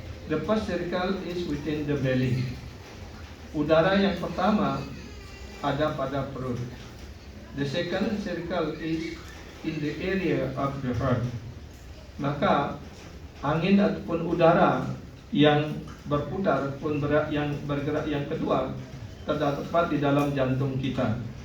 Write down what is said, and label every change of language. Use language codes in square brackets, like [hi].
[en] The first circle is within the belly. [id] Udara yang pertama ada pada perut. [en] The second circle is in the area of the heart. [id] Maka angin ataupun udara yang berputar ataupun yang bergerak yang kedua terdapat di dalam jantung kita.